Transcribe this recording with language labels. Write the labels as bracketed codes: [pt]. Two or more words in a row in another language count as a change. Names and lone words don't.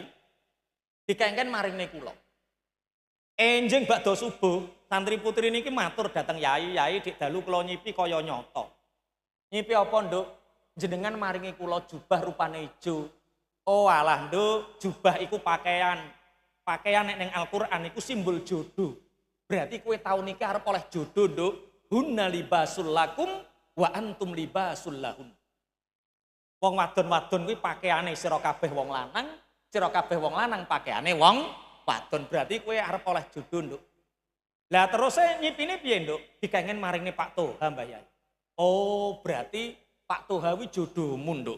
[jv] Dikengken maringne kula. Enjing bakda subuh, santri putri niki matur dateng Yai, Yai dik dalu kula nyipi kaya nyata. Nyipi apa, Nduk? jenengan maringi kula jubah rupane ijo. Oh alah nduk, jubah iku pakaian. Pakaian nek ning Al-Qur'an iku simbol jodoh. Berarti kowe tau niki arep oleh jodoh, nduk. [ar] هن لباس لكم وأنتم لباس لهن. [jv] Wong wadon-wadon kuwi pakaiane sira kabeh wong lanang, sira kabeh wong lanang pakaiane wong wadon. Berarti kowe arep oleh jodoh, nduk. Lah terus nyipine piye, nduk? Dikangen maringne Pak Toha, Mbah Yai. Oh, berarti Pak Toha kuwi jodohmu, nduk.